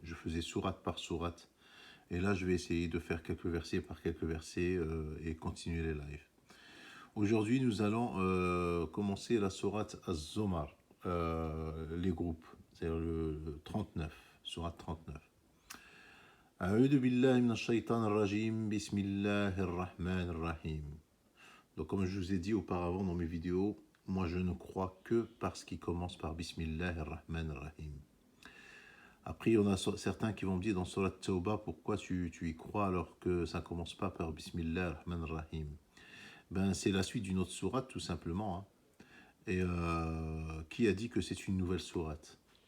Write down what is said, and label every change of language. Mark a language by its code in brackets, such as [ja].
[fr] Je faisais sourate par sourate. Et là, je vais essayer de faire quelques versets par quelques versets et continuer les lives. Aujourd'hui, nous allons commencer la sourate Az-Zomar, les groupes, c'est-à-dire le 39, sourate 39. [ar] أعوذ بالله من الشيطان الرجيم بسم الله الرحمن الرحيم. [fr] Donc comme je vous ai dit auparavant dans mes vidéos, moi je ne crois que par ce qui commence par Bismillah ar-Rahman ar-Rahim. Après, il y en a certains qui vont me dire dans Surat Tawbah, pourquoi tu y crois alors que ça ne commence pas par Bismillah ar-Rahman ar-Rahim. Ben, c'est la suite d'une autre sourate tout simplement. Hein. Et qui a dit que c'est une nouvelle sourate?